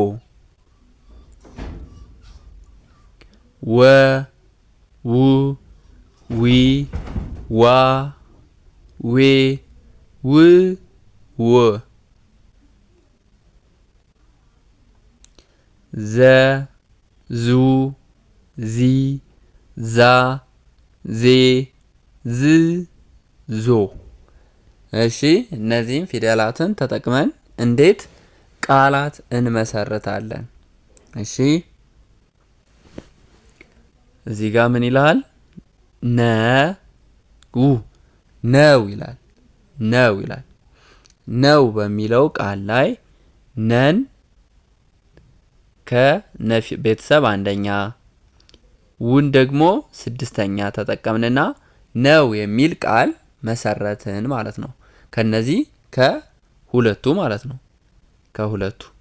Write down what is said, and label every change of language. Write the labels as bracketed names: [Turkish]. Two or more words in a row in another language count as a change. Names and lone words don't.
[Amharic] ወ ው ዊ ዋ ዌ ው ወ ዘ ዙ ዚ ዛ ዜ ዝ ዞ። እሺ እነዚህን ፊደላትን ተጠቅመን እንዴት ቃላት እንመሰርታለን? እሺ እዚህ ጋር ምን ይላል? ነው ይላል። ነው ይላል። ነው በሚለው ቃል ላይ ነን ከነፊ ቤተሰብ አንደኛ ውን ደግሞ 6ኛ ተጠቀምንና ነው የሚል ቃል መሰረትን ማለት ነው። ከነዚህ ከሁለቱ ማለት ነው። ከሁለቱ